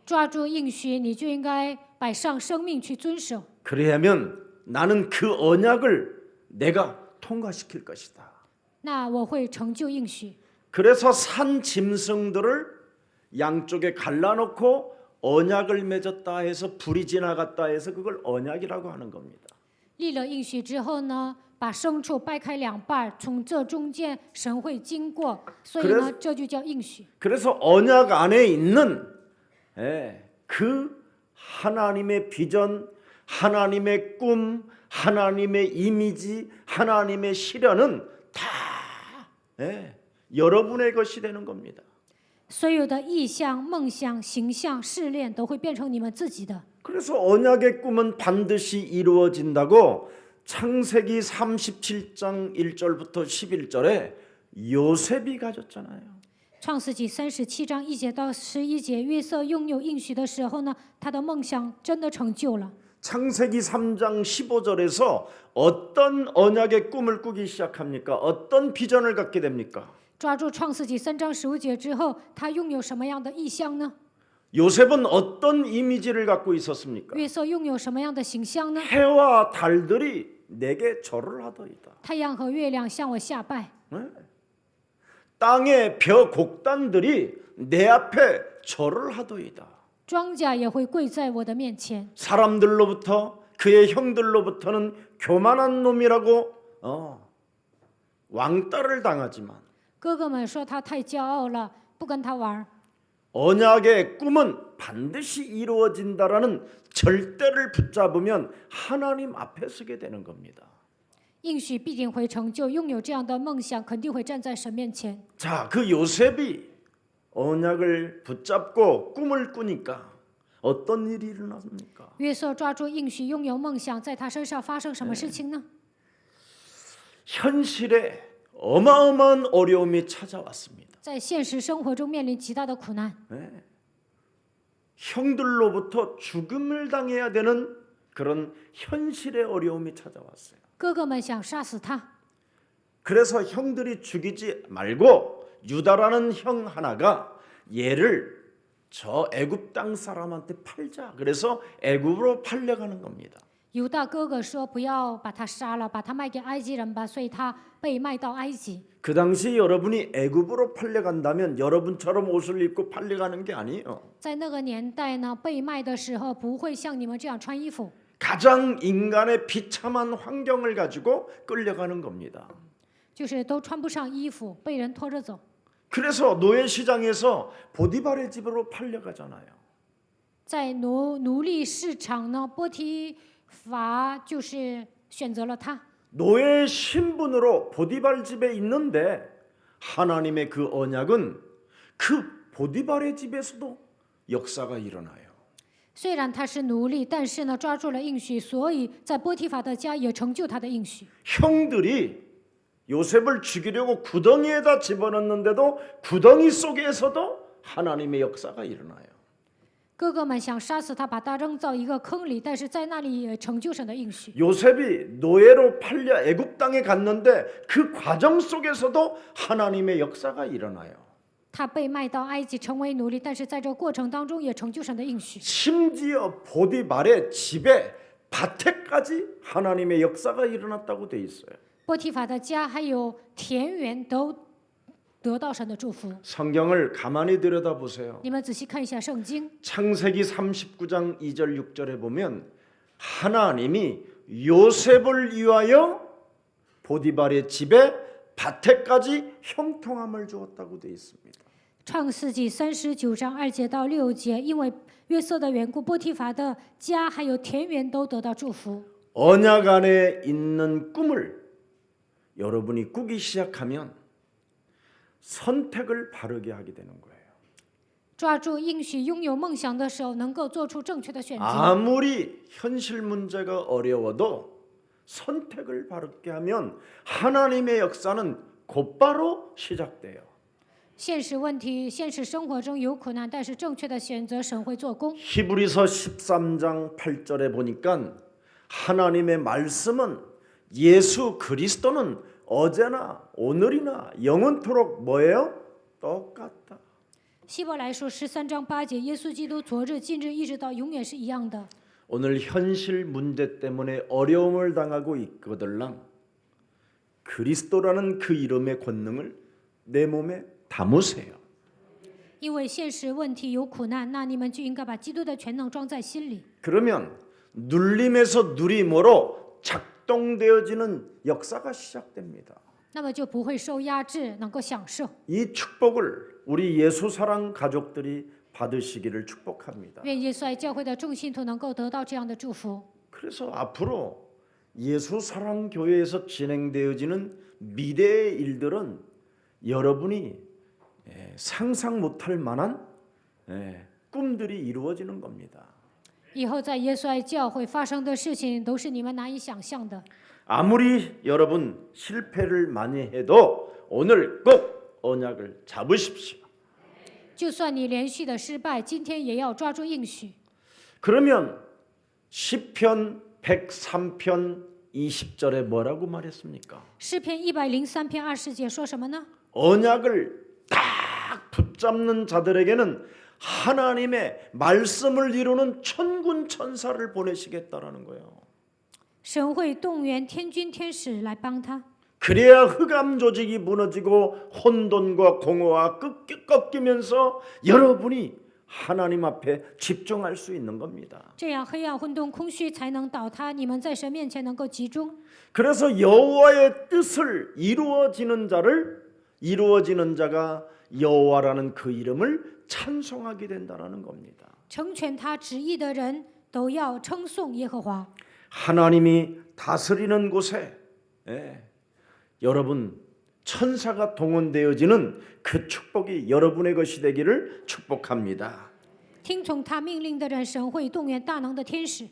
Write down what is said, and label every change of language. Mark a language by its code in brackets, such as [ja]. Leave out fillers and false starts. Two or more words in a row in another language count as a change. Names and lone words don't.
[zh] 抓住应许，你就应该摆上生命去遵守。 [ko] 그래야면 나는 그 언약을 내가 통과시킬 것이다. [zh] 那我会成就应许。 [ko] 그래서 산 짐승들을 양쪽에 갈라놓고 언약을 맺었다 해서 불이 지나갔다 해서 그걸 언약이라고 하는 겁니다. [zh] 立了应许之后呢，把牲畜掰开两半，从这中间神会经过，所以呢，这就叫应许。 [ko] 그래서 언약 안에 있는 그 하나님의 비전, 하나님의 꿈, 하나님의 이미지, 하나님의 시련은 다 여러분의 것이 되는 겁니다. [zh] 所有的意象、梦想、形象、试炼都会变成你们自己的。 [ko] 그래서 언약의 꿈은 반드시 이루어진다고 창세기 37장 1절부터 11절에 요셉이 가졌잖아요. [zh] 创世纪37章1节到11节，约瑟拥有应许的时候呢，他的梦想真的成就了。 [ko] 창세기 3장 15절에서 어떤 언약의 꿈을 꾸기 시작합니까? 어떤 비전을 갖게 됩니까? [zh] 抓住创世纪3章15节之后，他拥有什么样的意象呢？ [ko] 요셉은 어떤 이미지를 갖고 있었습니까? [zh] 约瑟拥有什么样的形象呢？ [ko] 해와 달들이 내게 절을 하더이다. [zh] 太阳和月亮向我下拜， [ko] 땅의 벼 곡단들이 내 앞에 절을 하더이다. [zh] 庄稼也会跪在我的面前。 [ko] 사람들로부터 그의 형들로부터는 교만한 놈이라고 왕따를 당하지만 [zh] 哥哥们说他太骄傲了，不跟他玩。 [ko] 언약의 꿈은 반드시 이루어진다라는 절대를 붙잡으면 하나님 앞에 서게 되는 겁니다. [zh] 应许必定会成就，拥有这样的梦想，肯定会站在神面前。 [ko] 자, 그 요셉이 언약을 붙잡고 꿈을 꾸니까 어떤 일이 일어났습니까? [zh] 约瑟抓住应许，拥有梦想，在他身上发生什么事情呢？ [ko] 현실에 어마어마한 어려움이 찾아왔습니다. [zh] 在现实生活中面临极大的苦难， [ko] 형들로부터 죽음을 당해야 되는 그런 현실의 어려움이 찾아왔어요. [zh] 哥哥们想杀死他， [ko] 그래서 형들이 죽이지 말고 유다라는 형 하나가 얘를 저 애굽 땅 사람한테 팔자. 그래서 애굽으로 팔려가는 겁니다. [zh] 犹大哥哥说不要把他杀了，把他卖给埃及人吧，所以他被卖到埃及。 [ko] 그 당시 여러분이 애굽으로 팔려간다면 여러분처럼 옷을 입고 팔려가는 게 아니에요. [zh] 在那个年代呢，被卖的时候不会像你们这样穿衣服， [ko] 가장 인간의 비참한 환경을 가지고 끌려가는 겁니다. [zh] 就是都穿不上衣服，被人拖着走。 [ko] 그래서 노예 시장에서 보디발의 집으로 팔려가잖아요. [zh] 在奴隶市场呢，波提乏就是选择了他。 [ko] 노예 신분으로 보디발 집에 있는데 하나님의 그 언약은 그 보디발의 집에서도 역사가 일어나요. [zh] 虽然他是奴隶，但是呢，抓住了应许，所以在波提乏的家也成就他的应许。 [ko] 형들이 요셉을 죽이려고 구덩이에다 집어넣는데도 구덩이 속에서도 하나님의 역사가 일어나요. [zh] 哥哥们想杀死他，把他扔到一个坑里，但是在那里也成就神的应许。 [ko] 요셉이 노예로 팔려 애굽 땅에 갔는데 그 과정 속에서도 하나님의 역사가 일어나요. [zh] 他被卖到埃及成为奴隶，但是在这个过程当中也成就神的应许。 [ko] 심지어 보디발의 집에 밭에까지 하나님의 역사가 일어났다고 돼 있어요. [zh] 波提乏的家还有田园都得到神的祝福。 [ko] 성경을 가만히 들여다보세요. [zh] 你们仔细看一下圣经， [ko] 창세기 39장 2절 6절에 보면 하나님이 요셉을 위하여 보디발의 집에 밭에까지 형통함을 주었다고 돼 있습니다. [zh] 创世纪39章2节到6节，因为约瑟的缘故，波提乏的家还有田园都得到祝福。 [ko] 언약 안에 있는 꿈을 여러분이 꾸기 시작하면 선택을 바르게 하게 되는 거예요. [zh] 抓住应许，拥有梦想的时候，能够做出正确的选择。 [ko] 아무리 현실 문제가 어려워도 선택을 바르게 하면 하나님의 역사는 곧바로 시작돼요. [zh] 现实问题、现实生活中有苦难，但是正确的选择，神会做工。 [ko] 히브리서 13장 8절에 보니까 하나님의 말씀은 예수 그리스도는 어제나 오늘이나 영원토록 뭐예요? 똑같다. [zh] 希伯来书13章8节，耶稣基督昨日、今日、一直到永远是一样的。 [ko] 오늘 현실 문제 때문에 어려움을 당하고 있거들랑 그리스도라는 그 이름의 권능을 내 몸에 담으세요. [zh] 因为现实问题有苦难，那你们就应该把基督的全能装在心里。 [ko] 그러면 눌림에서 누림으로 작동되어지는 역사가 시작됩니다. [zh] 那么就不会受压制，能够享受。 [ko] 이 축복을 우리 예수 사랑 가족들이 받으시기를 축복합니다. [zh] 愿耶稣爱教会的众信徒能够得到这样的祝福。 [ko] 그래서 앞으로 예수 사랑 교회에서 진행되어지는 미래의 일들은 여러분이 상상 못할 만한 꿈들이 이루어지는 겁니다. [zh] 以后在耶稣爱教会发生的事情，都是你们难以想象的。 [ko] 아무리 여러분 실패를 많이 해도 오늘 꼭 언약을 잡으십시오. [zh] 就算你连续的失败，今天也要抓住应许。 [ko] 그러면 시편 103편 20절에 뭐라고 말했습니까? [zh] 诗篇103篇20节说什么呢？ [ko] 언약을 딱 붙잡는 자들에게는 하나님의 말씀을 이루는 천군 천사를 보내시겠다라는 거예요. [zh] 神会动员天军天使来帮他， [ko] 그래야 흑암 조직이 무너지고 혼돈과 공허와 꺾이면서 여러분이 하나님 앞에 집중할 수 있는 겁니다. [zh] 这样黑暗混沌空虚才能倒塌，你们在神面前能够集中。 [ko] 그래서 여호와의 뜻을 이루어지는 자가 여호와라는 그 이름을 찬송하게 된다라는 겁니다. [zh] 成全他旨意的人都要称颂耶和华。 [ko] 하나님이 다스리는 곳에 여러분 천사가 동원되어지는 그 축복이 여러분의 것이 되기를 축복합니다. [zh] 听从他命令的人，神会动员大能的天使。